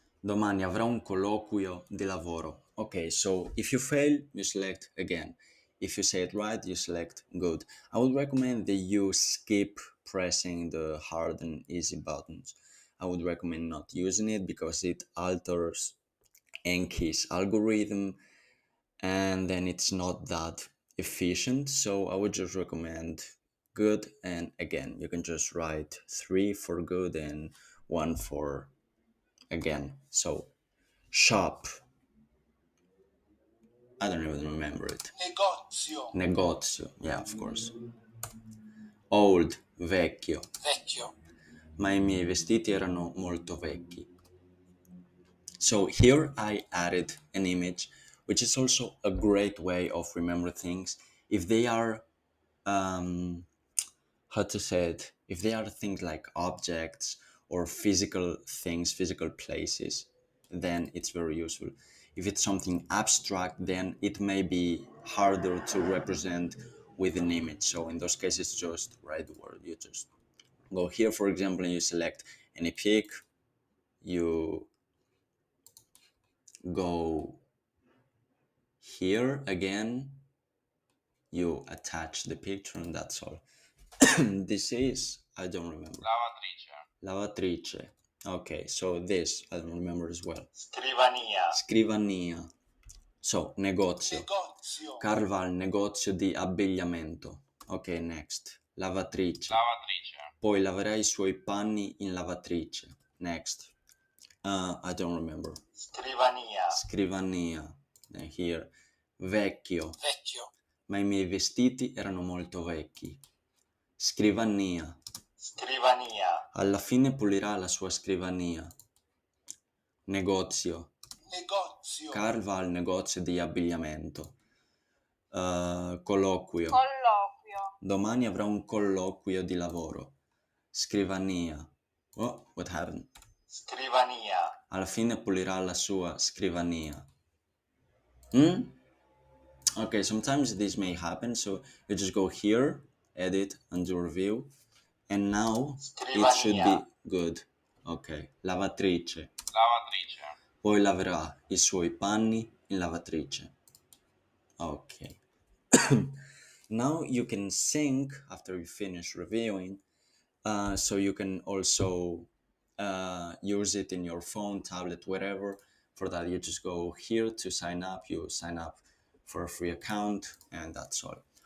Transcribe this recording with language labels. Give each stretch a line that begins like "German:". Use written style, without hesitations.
Italian: Domani avrò un colloquio di lavoro.
English: Okay, so if you fail, you select again. If you say it right, you select good. I would recommend that you skip pressing the hard and easy buttons. I would recommend not using it because it alters Enki's algorithm and then it's not that efficient. So I would just recommend good and again. You can just write 3 for good and 1 for again. So shop. I don't even remember it.
Italian: Negozio.
English: Negozio. Yeah, of course. Old. Vecchio.
Italian: Vecchio. Ma i miei vestiti erano molto vecchi.
English: So here I added an image which is also a great way of remembering things. If they are, how to say it, if they are things like objects or physical things, physical places, then it's very useful. If it's something abstract, then it may be harder to represent with an image. So in those cases, just write the word. You just go here, for example, and you select any pic. You go here again, you attach the picture, and that's all. This is, I don't remember. Lavatrice. Okay, so this I don't remember as well.
Italian: Scrivania. Scrivania. So, negozio. Negozio. Carl va al negozio di abbigliamento.
English: Ok, next.
Italian: Lavatrice. Poi laverà i suoi panni in lavatrice.
English: Next. I don't remember.
Italian: Scrivania. Scrivania. Here. Vecchio. Vecchio. Ma i miei vestiti erano molto vecchi. Scrivania. Scrivania. Alla fine pulirà la sua scrivania. Negozio. Negozio. Carl va al negozio di abbigliamento. Colloquio. Colloquio. Domani avrà un colloquio di lavoro.
English: Scrivania. Oh, what happened?
Italian: Scrivania. Alla fine pulirà la sua scrivania.
English: Okay, sometimes this may happen, so you just go here, edit, undo review, and now it should be good.
Italian: Ok, lavatrice. Poi laverà i suoi panni in lavatrice.
English: Ok. Now you can sync after you finish reviewing, so you can also use it in your phone, tablet, whatever. For that, you just go here to sign up. You sign up for a free account, and that's all.